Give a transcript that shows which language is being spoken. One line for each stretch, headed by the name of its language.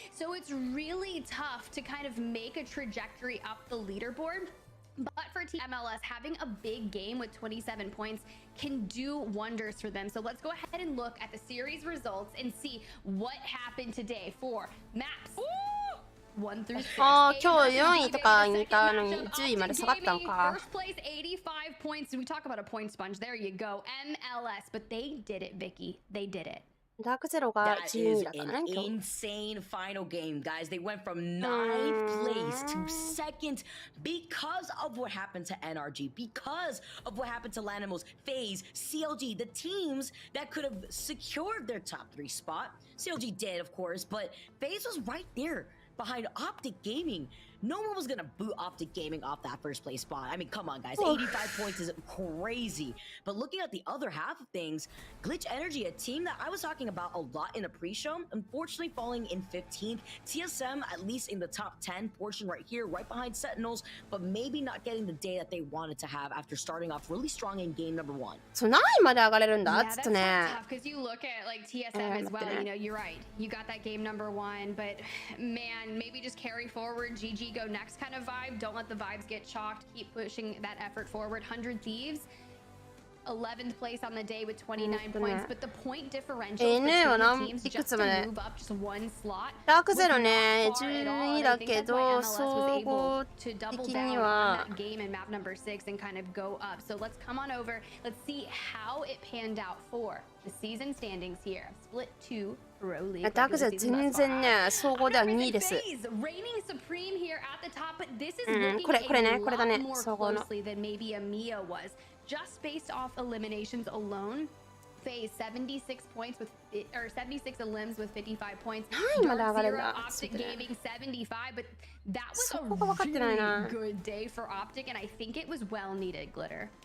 English: So it's really tough to kind of make a trajectory up the leaderboard. But for Team MLS, having a big game with 27 points can do wonders for them. So let's go ahead and look at the series results and see what happened today for maps. 1 through 6.
Japanese: ああ、今日4位とかにいたのに10位まで下がったのか。
English: First place, 85 points. We talk about a point sponge. There you go. MLS, but they did it, Vicky. They did it.
Japanese: ダークゼロが12位だからね。
English: That is an insane final game, guys. They went from 9th place to 2nd because of what happened to NRG, because of what happened to Lanimals, FaZe, CLG, the teams that could have secured their top 3 spot. CLG did, of course, but FaZe was right there behind Optic Gaming. No one was gonna boot Optic Gaming off that 1st place spot. I mean, come on, guys. 85 points is crazy. But looking at the other half of things, Glitch Energy, a team that I was talking about a lot in a pre-show, unfortunately falling in 15th. TSM, at least in the top 10 portion right here, right behind Sentinels, but maybe not getting the day that they wanted to have after starting off really strong in game number 1.
Japanese: そう、何位まで上がれるんだちょっとね。
English: Tough because you look at like TSM as well. You know, you're right. You got that game number 1, but man, maybe just carry forward. GG go next kind of vibe. Don't let the vibes get chalked. Keep pushing that effort forward. 100 Thieves, 11th place on the day with 29 points, but the point differential between the teams just to move up just 1 slot.
Japanese: ダークゼロね、12位だけど、総合的には
English: game in map number 6 and kind of go up. So let's come on over. Let's see how it panned out for the season standings here. Split 2 Pro League.
Japanese: ダークゼロ全然ね、総合では2位です。
English: Reigning supreme here at the top, but this is looking a lot more closely than maybe EMEA was. Just based off eliminations alone, FaZe 76 points with, or 76 elims with 55 points. Dark Zero, Optic Gaming 75, but that was a really good day for Optic, and I think it was well needed, Glitter.